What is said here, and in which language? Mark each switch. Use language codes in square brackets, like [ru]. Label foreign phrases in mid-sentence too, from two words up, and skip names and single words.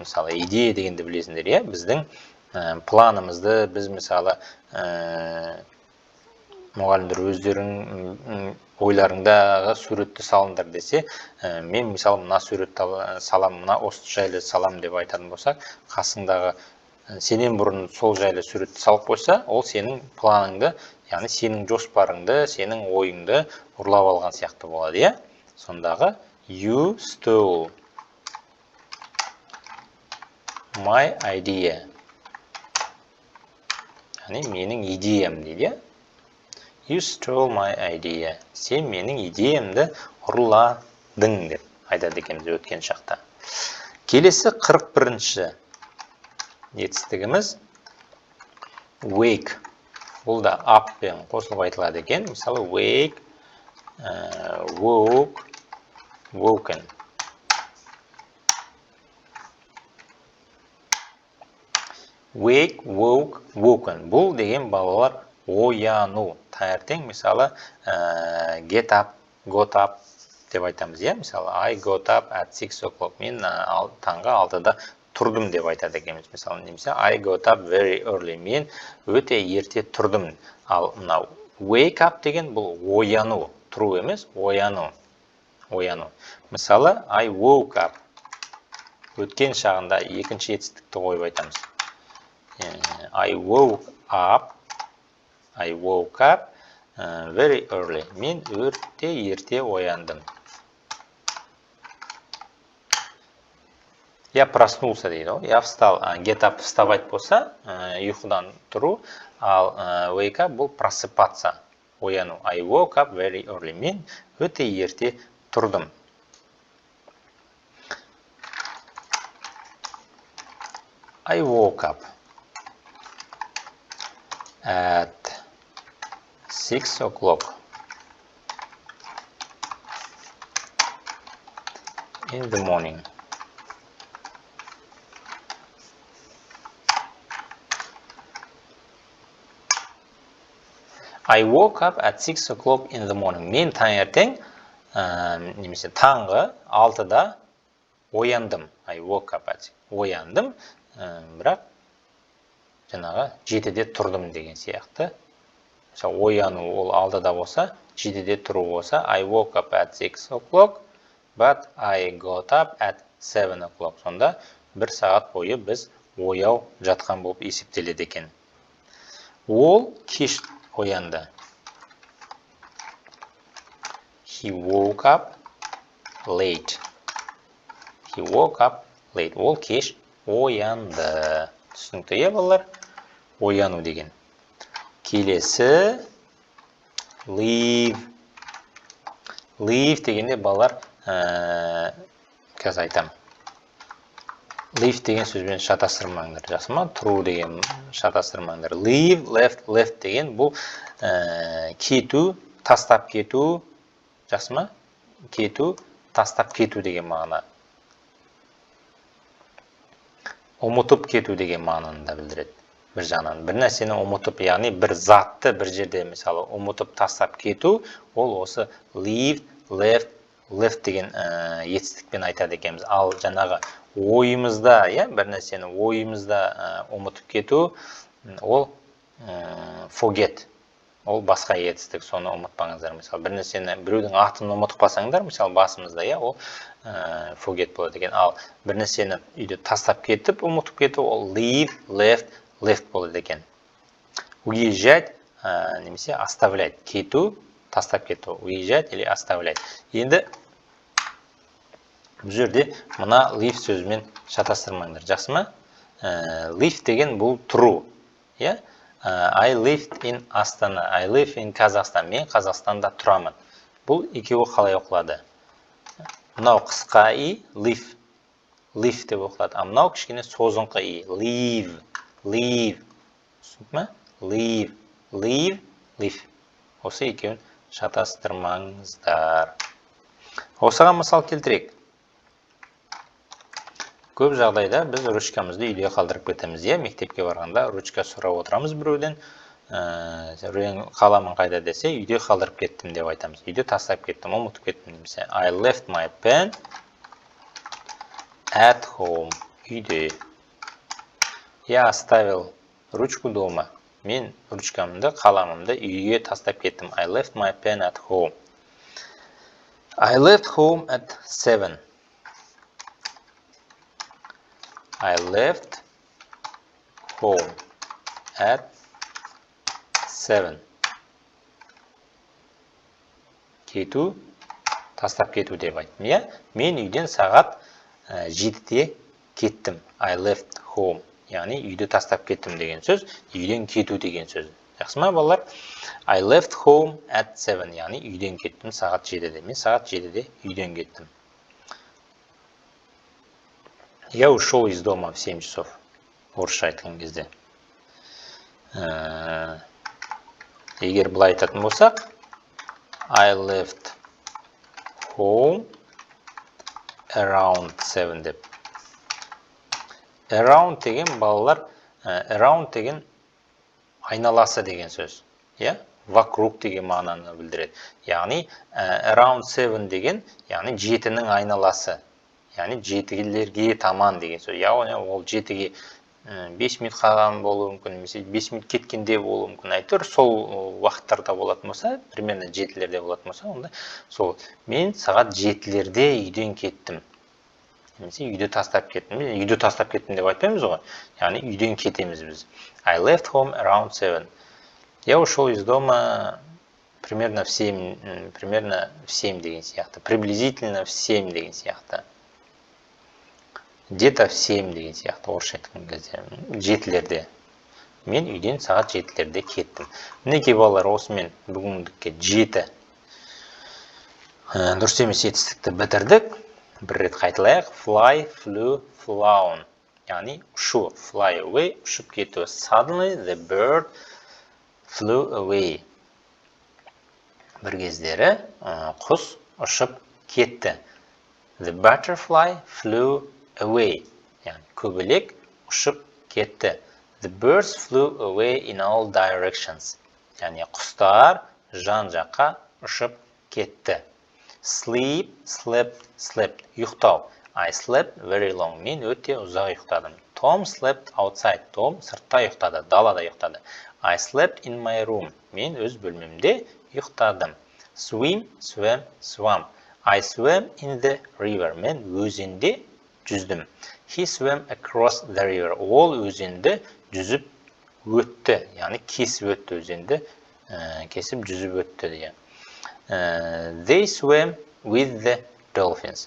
[kk] Мысалы, идея дегенді білесіңдер, иә? Біздің планымызды біз мысалы мұғалімдер өздерің ойларыңдағы суретті салыңдар десе, мен мысалы мына суретті салам, мына осы жайлы салам деп айтатын болсақ, қасыңдағы сенен бұрын сол жайлы суретті салып қойса, ол сенің планыңды, яғни сенің жоспарыңды, сенің ойыңды ұрлап алған сияқты болады, иә? [en] Сондағы you stole my idea. [kk] Яғни менің идеям дейді. [en] You stole my idea. [kk] Сен менің идеямды ұрладың деп айтады екенбіз өткен шақта. Келесі 41-ші жетістігіміз wake. Бұл да up пен қосылып айтылады екен. [en] Мысалы wake, woke, woken. Wake, woke, woken. [kk] Бұл деген балалар ояну. Таңертең мысалы [en] get up, got up [kk] деп айтамыз, иә? [en] Мысалы I got up at 6 o'clock. [kk] Мен таңғы 6-да тұрдым деп айтады екенбіз. Мысалы немесе [en] I got up very early. [kk] Мен өте ерте тұрдым. Ал мынау [en] wake up [kk] деген бұл ояну. Тұру емес, ояну. Ояну. Мысалы [en] I woke up. [kk] Өткен шағында екінші жетістікті қойып айтамыз. [en] I woke up very early. [kk] Мен өте ерте ояндым. [ru] Я проснулся дейді. Я встал. [en] Get up [kk] вставать болса, ұйқыдан тұру. Ал [en] wake up [kk] бұл просыпаться. Ояну. [en] I woke up very early. [kk] Мен өте ерте тұрдым. [en] I woke up at 6 o'clock in the morning. I woke up at 6 o'clock in the morning. [kk] Мен таңертең, немесе таңғы 6-да ояндым. [en] I woke up at 6. [kk] Ояндым, бірақ жаңағы 7-де тұрдым деген сияқты. Ояну ол 6-да болса, 7-де тұру болса, [en] I woke up at 6 o'clock, but I got up at 7 o'clock. [kk] Сонда 1 сағат бойы біз ояу жатқан болып есептеледі екен. Ол кеш оянды. [en] He woke up late. He woke up late. [kk] Ол кеш оянды. Түсінікті, е балалар? Ояну деген. Келесі leave. Leave дегенде балалар, қазір айтам. Leave деген сөзбен шатастырмаңдар. Жақсы ма? Тұру деген шатастырмаңдар. [en] Leave, left, left [kk] деген бұл кету, тастап кету. Жақсы ма? Кету, тастап кету деген мағына. Ұмытып кету деген мағынаны да білдіреді. Бір жағынан бір нәрсені ұмытып, яғни бір затты бір жерде мысалы ұмытып тастап кету, ол осы [en] leave, left, left [kk] деген етістікпен айтады екенбіз. Ал жаңағы ойымызда, бір нәрсені ойымызда ұмытып кету, ол forget. Ол басқа етістік, соны ұмытпаңыздар. Мысалы, бір нәрсені, біреудің атын ұмытып қалсаңдар, мысалы басымызда, ол forget болады екен. Ал бір нәрсені үйде тастап кетіп, ұмытып кету, ол [en] leave, left, left [kk] болады екен. [ru] Уезжать, немесе оставлять. [kk] Кету, тастап кету. [ru] Уезжать или оставлять. [kk] Енді бұл жерде мына leave сөзімен шатастырмаңдар. Жақсы ма? Live деген бұл тұру. [en] I lived in Астана. I live in Қазақстан. [kk] Мен Қазақстанда тұрамын. Бұл екеуі қалай оқылады? Мынау қысқа и, [en] live. Live [kk] деп оқылады. А мынау кішкене созыңқы и. [en] Live. Live. [kk] Түсініп ма? [en] Live. Live. Live. [kk] Осы екеуін шатастырмаңыздар. Осыған мысал келтірейік. Көп жағдайда біз ручкамызды үйде қалдырып кетеміз. Мектепке барғанда ручка сұрап отырамыз біреуден. Қаламын қайда десе, үйде қалдырып кеттім деп айтамыз. Үйде тастап кеттім, ұмытып кеттім немесе. [en] I left my pen at home. [kk] Үйде. [ru] Я оставил ручку дома. [kk] Мен ручкамды, қаламымды үйге тастап кеттім. [en] I left my pen at home. I left home at 7. I left home at 7. [kk] Кету, тастап кету деп айттым. Мен үйден сағат 7-де кеттім. [en] I left home. [kk] Яғни үйді тастап кеттім деген сөз, үйден кету деген сөз. Жақсы ма, балалар? [en] I left home at 7. [kk] Яғни үйден кеттім сағат 7-де. Мен сағат 7-де үйден кеттім. [ru] Я ушел из дома в 7 часов. [kk] Орысша айтқан кезде. Егер бұлай айтатын болсақ, [en] I left home around 7 деп. [kk] Around деген балалар, around деген айналасы деген сөз. Вокруг деген мағынаны білдіреді. Яғни around 7 деген, яғни 7-нің айналасы. Яғни 7-лерге таман деген сөз. Яғни ол 7-ге 5 минут қалған болуы мүмкін, немесе 5 минут кеткенде болуы мүмкін. Әйтеуір сол уақыттарда болатын болса, примерно 7-лерде болатын болса, онда сол мен сағат 7-лерде үйден кеттім. Немесе үйді тастап кеттім. Үйді тастап кеттім деп айтпаймыз ғой. Яғни үйден кетеміз біз. [en] I left home around 7. [ru] Я ушел из дома примерно в 7 [kk] деген сияқты. [ru] Приблизительно в 7 [kk] деген сияқты. [ru] Где-то в 7 [kk] деген сияқты. Орысша айтқан кезде. 7-лерде. Мен үйден сағат 7-лерде кеттім. Мінекей балалар, осымен бүгіндікке 7 дұрыс емес жетістікті бітірдік. Бір рет қайталайық. [en] Fly, flew, flown. [kk] Яғни ұшу. [en] Fly away, [kk] ұшып кету. [en] Suddenly the bird flew away. [kk] Бір кездері құс ұшып кетті. [en] The butterfly flew away. [kk] Яғни көбелек ұшып кетті. [en] The birds flew away in all directions. [kk] Яғни құстар жан-жаққа ұшып кетті. [en] Sleep, slept, slept. Ұйықтау. I slept very long. [kk] Мен өте ұзақ ұйықтадым. [en] Tom slept outside. [kk] Том сыртта ұйықтады, далада ұйықтады. [en] I slept in my room. [kk] Мен өз бөлмемде ұйықтадым. [en] Swim, swam, swam. I swam in the river. [kk] Мен өзенде жүздім. [en] He swam across the river. [kk] Ол өзенді жүзіп өтті. Яғни кесіп өтті өзенді. Кесіп жүзіп өтті деген. [en] They swam with the dolphins.